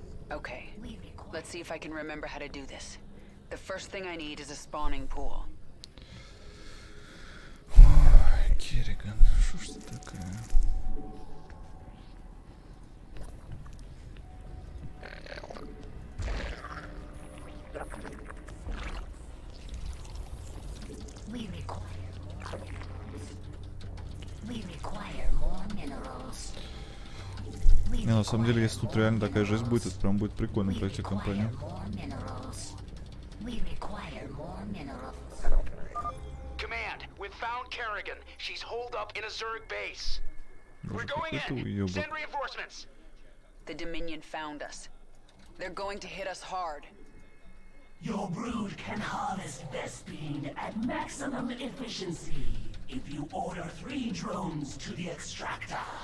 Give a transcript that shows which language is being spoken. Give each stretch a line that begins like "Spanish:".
English: Okay, let's see if I can remember how to do this. The first thing I need is a spawning pool.
Russian: Ой, Керриган, что ж ты такая? Не, на самом деле, если тут реально такая жизнь будет, это прям будет прикольно пройти кампанию.
English: Command, we've found Kerrigan. She's holed up in a Zerg base. We're going in. Send reinforcements. The Dominion found us. They're going to hit us hard. Your brood can harvest Vespene at maximum efficiency if you order 3 drones to the extractor.